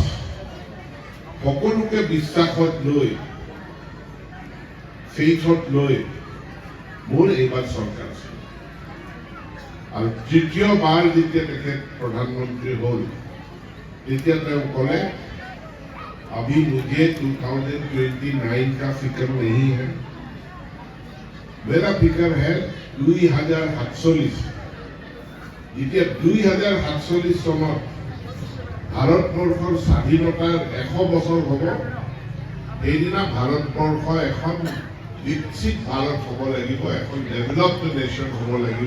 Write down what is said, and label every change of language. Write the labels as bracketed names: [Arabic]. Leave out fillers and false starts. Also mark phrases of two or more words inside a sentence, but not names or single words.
[Assamese] সকলোকে বিশ্বাসত লৈ, ফেইথত লৈ মোৰ এইবাৰ চৰকাৰ আছে। আৰু তৃতীয়বাৰ যেতিয়া তেখেত প্ৰধানমন্ত্ৰী হ'ল, তেতিয়া তেওঁ ক'লে [Hindi] अभी मुझे 2029 का फिक्र नहीं है, मेरा फिक्र है 2047। [Assamese] যেতিয়া 2047 চনত ভাৰতবৰ্ষৰ স্বাধীনতাৰ 100 বছৰ হ'ব, সেইদিনা ভাৰতবৰ্ষ এখন বিকশিত ভাৰত হ'ব লাগিব, এখন [English] developed nation [Assamese] হ'ব লাগিব।